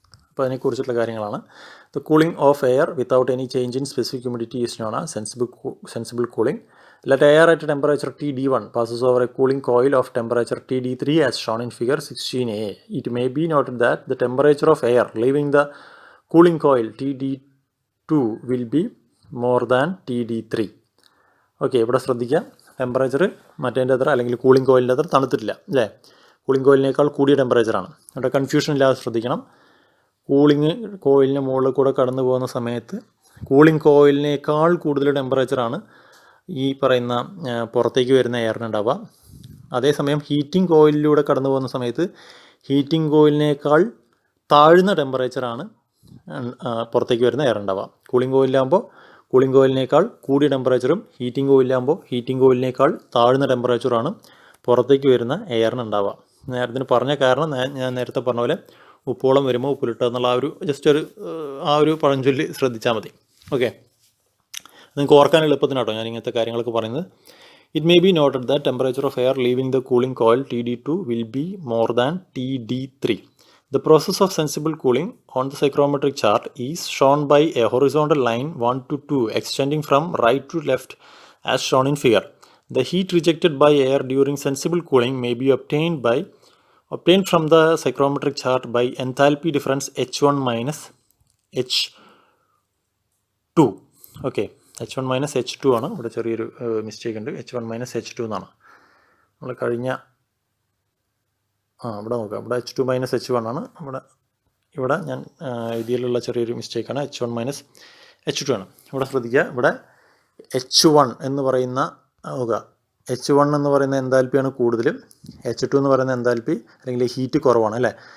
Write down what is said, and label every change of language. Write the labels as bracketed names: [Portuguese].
[Malayalam] അപ്പോൾ അതിനെക്കുറിച്ചുള്ള കാര്യങ്ങളാണ്. [English] The cooling of air without any change in specific humidity is known as sensible cooling. Let air at temperature TD1 passes over a cooling coil of temperature TD3 as shown in figure 16a. It may be noted that the temperature of air leaving the cooling coil TD2 will be more than TD3. [Malayalam] Okay, ഇവിടെ ശ്രദ്ധിക്കുക, temperature മറ്റേൻ്റെ അത്ര അല്ലെങ്കിൽ cooling കോയിലിൻ്റെ അത്ര തണുത്തിട്ടില്ല അല്ലേ? Cooling കോയിലിനേക്കാൾ കൂടിയ ടെമ്പറേച്ചറാണ്. ഇവിടെ confusion ഇല്ലാതെ ശ്രദ്ധിക്കണം. കൂളിംഗ് കോയിലിന് മുകളിൽ കൂടെ കടന്നു പോകുന്ന സമയത്ത് കൂളിംഗ് കോയിലിനേക്കാൾ കൂടുതൽ ടെമ്പറേച്ചറാണ് ഈ പറയുന്ന പുറത്തേക്ക് വരുന്ന എയറിനുണ്ടാവുക. അതേസമയം ഹീറ്റിംഗ് കോയിലിലൂടെ കടന്നു പോകുന്ന സമയത്ത് ഹീറ്റിംഗ് കോയിലിനേക്കാൾ താഴ്ന്ന ടെമ്പറേച്ചറാണ് പുറത്തേക്ക് വരുന്ന എയറുണ്ടാവുക. കൂളിംഗ് കോയിലാകുമ്പോൾ കൂളിംഗ് കോയിലിനേക്കാൾ കൂടിയ ടെമ്പറേച്ചറും, ഹീറ്റിംഗ് കോയിലാകുമ്പോൾ ഹീറ്റിംഗ് കോയിലിനേക്കാൾ താഴ്ന്ന ടെമ്പറേച്ചറാണ് പുറത്തേക്ക് വരുന്ന എയറിനുണ്ടാവുക. നേരത്തിന് പറഞ്ഞ കാരണം ഞാൻ നേരത്തെ പറഞ്ഞ പോലെ ഉപ്പോളം വരുമ്പോൾ ഉപ്പിലിട്ടുക എന്നുള്ള ആ ഒരു പഴഞ്ചൊല്ലി ശ്രദ്ധിച്ചാൽ മതി. ഓക്കെ, നിങ്ങൾക്ക് ഓർക്കാൻ എളുപ്പത്തിനാട്ടോ ഞാൻ ഇങ്ങനത്തെ കാര്യങ്ങളൊക്കെ പറയുന്നത്. [English] It may be noted that temperature of air leaving the cooling coil TD2 will be more than TD3. The process of sensible cooling on the psychrometric chart is shown by a horizontal line 1 to 2 extending from right to left as shown in figure. The heat rejected by air during sensible cooling may be obtained from the psychrometric chart by enthalpy difference H1 minus H2. Okay, H1 minus H2 ആണ്. [Malayalam] ഇവിടെ ചെറിയൊരു mistake ഉണ്ട്, H1 minus H2 എന്നാണ്. നമ്മൾ കഴിഞ്ഞ ഇവിടെ നോക്കാം, ഇവിടെ H2 minus H1 ആണ്. ഇവിടെ ഞാൻ ഇതിലുള്ള ചെറിയൊരു മിസ്റ്റേക്കാണ്, H1 minus H2 ആണ്. ഇവിടെ ശ്രദ്ധിക്കുക, ഇവിടെ H1 എന്ന് പറയുന്ന നോക്കുക, H1 എന്ന് പറയുന്ന എൻതാൽപ്പിയാണ് കൂടുതലും, H2 എന്ന് പറയുന്ന എൻതാൽപ്പി അല്ലെങ്കിൽ ഹീറ്റ് കുറവാണ് അല്ലേ?